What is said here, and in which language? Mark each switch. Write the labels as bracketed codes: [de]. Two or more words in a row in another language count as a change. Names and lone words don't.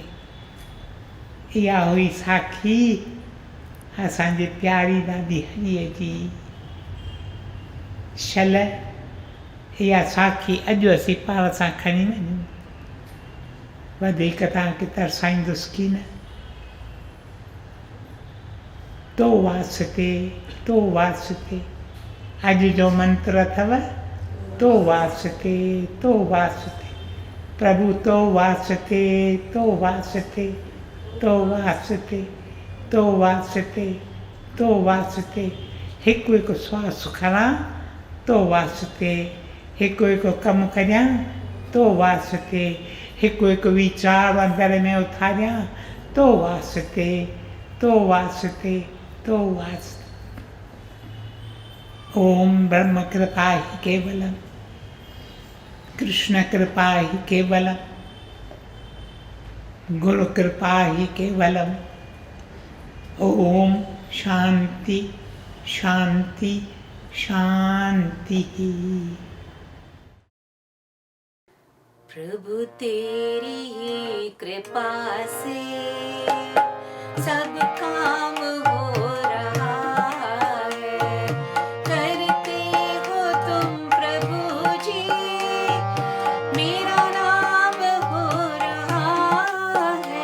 [sd] इहा हुई साखी असांजे प्यारी दादी हरीअ जी। शल इहा साखी अॼु असीं पाण सां खणी वञूं, वधीक तव्हांखे तरसाईंदुसि की न। तो वास्ते, तो वास्ते अॼु जो मंत्र अथव, तो वास्ते, तो वास्ते प्रभु, तो वास्ते, तो वास्ते, तो वास्ते, तो वास्ते, तो वास्ते। हिकु हिकु श्वास खणां तो वास्ते, हिकु हिकु कमु करियां तो वास्ते, हिकु हिकु वीचार अंदर में उथारियां तो वास्ते, तो वास्ते, तो वास्ते। [sa] ओम ब्रह्म कृपा ही केवलम, कृष्ण कृपा ही केवलम, गुरु कृपा ही केवलम। ओम शांति शांति शांति। [hi] प्रभु तेरी ही कृपा से सब काम हो रहा है, करते हो तुम प्रभु जी, मेरा नाम हो रहा है।